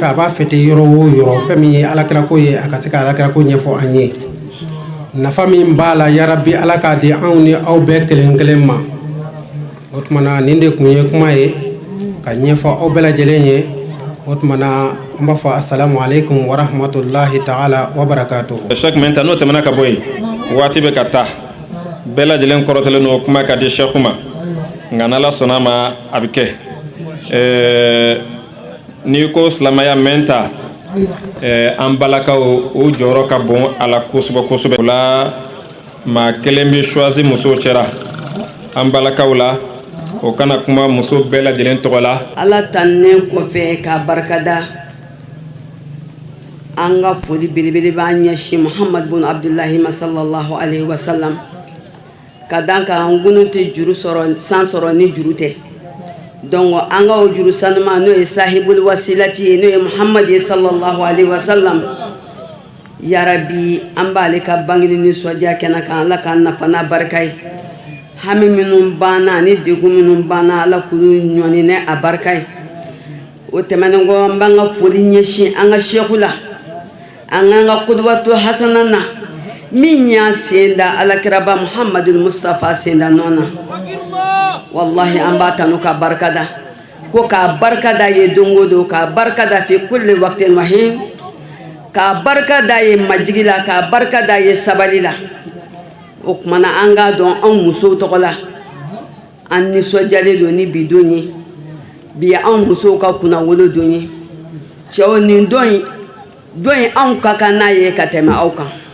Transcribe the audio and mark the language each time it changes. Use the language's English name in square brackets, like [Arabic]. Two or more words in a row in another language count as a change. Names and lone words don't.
[Bambara] A b'a fêter yɔrɔ o yɔrɔ, fɛn min ye Alakira ko ye, a ka se ka Alakira ko ɲɛfɔ an ye. Nafa min b'a la, [Arabic] يا رب, [Bambara] Ala k'a di anw ni aw bɛɛ kelen kelen ma. O tuma na nin de kun ye kuma ye ka ɲɛfɔ aw bɛɛ lajɛlen ye. O tuma na an b'a fɔ [Arabic] السلام عليكم ورحمة الله تعالى وبركاته. [Bambara] Cheikh Menta n'o tɛmɛna ka bɔ yen, waati bɛ ka taa. Bɛɛ lajɛlen kɔrɔtɛlen n'o kuma ka di Cheikh ma. Nka n'Ala sɔnna ma a bɛ kɛ. N'i ko silamɛya Menta, an balakaw o jɔyɔrɔ ka bon a la kosɛbɛ kosɛbɛ. O la maa kelen bɛ choisi musow cɛla. An balakaw la, o kana kuma muso bɛɛ lajɛlen tɔgɔ la. Ala tannen kɔfɛ k'a barikada, an ka foli belebele b'an ɲɛsin Muhammad bin Abdullahi ma [Arabic] صلى الله عليه وسلم. [Bambara] Ka dan kan an gunu tɛ juru sɔrɔ san sɔrɔ ni juru tɛ. Donc an ka o juru sanuma n'o ye [Arabic] صاحب الوسيلة [Bambara] ye, n'o ye Muhammad ye [Arabic] صلى الله عليه وسلم. يا رب, [Bambara] an b'ale ka bangeli nisɔndiya kɛnɛ kan, Ala k'an nafa n'a barika ye. Hami minnu banna ani degun minnu banna, Ala k'olu ɲɔni ni a barika ye. O tɛmɛnen kɔ an b'an ka foli ɲɛsin an ka shehu la, an k'an ka [Arabic] قدوة حسنة [Bambara] na min y'a sen da Alakiraba Muhammadul Mustafa sen da nɔ na. Wallahi an b'a tanu ka barikada, ko k'a barikada ye don o don, k'a barikada [Arabic] في كل وقت وحين, [Bambara] k'a barikada ye majigi la, k'a barikada ye sabali la. O kumana an k'a dɔn anw musow tɔgɔ la, an nisɔndiyalen don ni bi don ye. Bi anw musow ka kunnawolo don ye. Cɛw nin don in anw ka kan n'a ye ka tɛmɛ aw kan.